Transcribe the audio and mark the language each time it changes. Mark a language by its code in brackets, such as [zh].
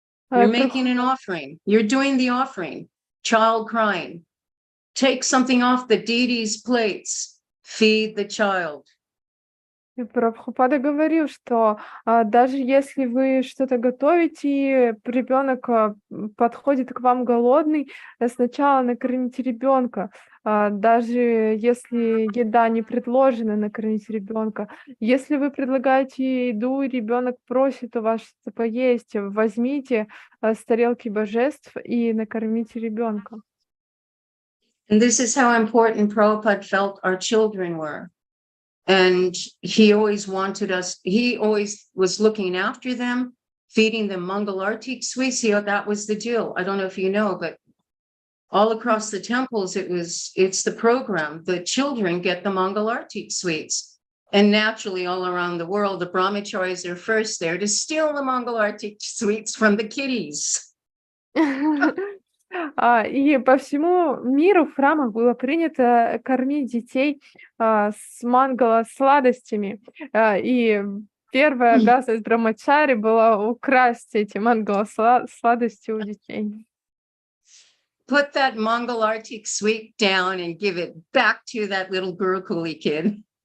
[en] You're making an offering. You're doing the offering. Child crying. Take something off the deity's plates. Feed the child. [ru] И Прабхупада говорил, что даже если вы что-то готовите, и ребенок подходит к вам голодный, сначала накормите ребенка. Даже если еда не предложена, накормите ребенка. Если вы предлагаете еду, и ребенок просит у вас что-то поесть, возьмите с тарелки божеств и накормите ребенка. [en] And this is how important Prabhupada felt our children were. And he always was looking after them, feeding them Mangalartik sweets. That was the deal. I don't know if you know, but all across the temples, it's the program. The children get the Mangalartik sweets. And naturally, all around the world, the brahmacharis are first there to steal the Mangalartik sweets from the kiddies. [ru] И по всему миру в храмах было принято кормить детей с мангала сладостями. И первая обязанность брахмачари была украсть эти мангала сладости у детей. [en] Put that Mangalartik sweet down and give it back to that little Gurukuli kid.